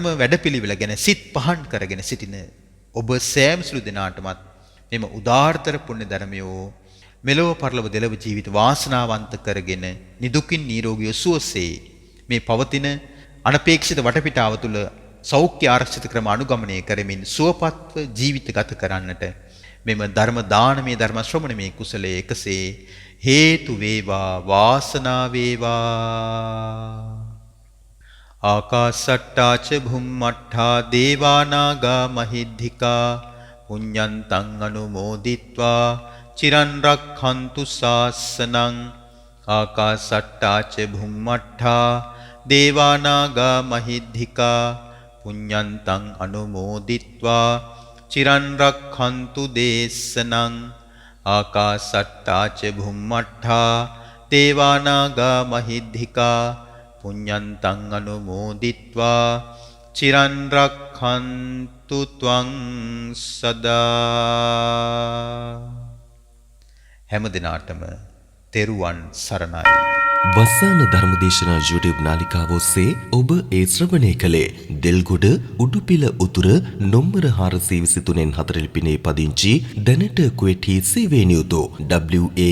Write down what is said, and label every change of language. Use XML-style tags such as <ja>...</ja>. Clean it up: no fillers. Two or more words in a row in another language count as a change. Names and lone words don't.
<si>වැඩපිළිවෙල ගැන සිත් පහන් කරගෙන සිටින ඔබ සෑම සිළු දෙනාටමත් මෙම උදාාරතර පුණ්‍ය ධර්මයෝ මෙලොව පරලොව දෙලොව ජීවිත වාසනාවන්ත කරගෙන නිදුකින් නිරෝගීව සුවසේ මේ පවතින අනපේක්ෂිත වටපිටාව තුළ සෞඛ්‍ය ආරක්ෂිත ක්‍රම අනුගමනය කරමින් සුවපත්ව ජීවිත ගත කරන්නට මෙම ධර්ම දානමය ධර්ම ශ්‍රවණමය කුසලයේ එකසේ හේතු වේවා වාසනාව වේවා.</si> <pi>ආකාසට්ටා ච භුම්මට්ඨා දේවා නාග මහිද්దికා පුඤ්ඤන්තං අනුමෝදිත්වා චිරන් රක්ඛන්තු ශාසනං. ආකාසට්ටා ච භුම්මට්ඨා දේවා නාග මහිද්దికා පුඤ්ඤන්තං අනුමෝදිත්වා චිරන් රක්ඛන්තු දේශනං. ආකාසට්ටා ච භුම්මට්ඨා දේවා නාග මහිද්దికා පුඤ්ඤන්තං අනුමෝදිත්වා චිරන් රක්ඛන්තු ත්වං සදා.</pi> <si>හැම දිනාටම තෙරුවන් සරණයි. වස්සාන ධර්මදේශනා YouTube නාලිකාව ඔස්සේ ඔබ ඒ ශ්‍රවණය කළේ දෙල්ගොඩ උඩුපිල උතුර නොම්බර 423න් 4 ලිපිනේ පදිංචි දැනට කුවේටි සේවය නියුතු W.A.</si>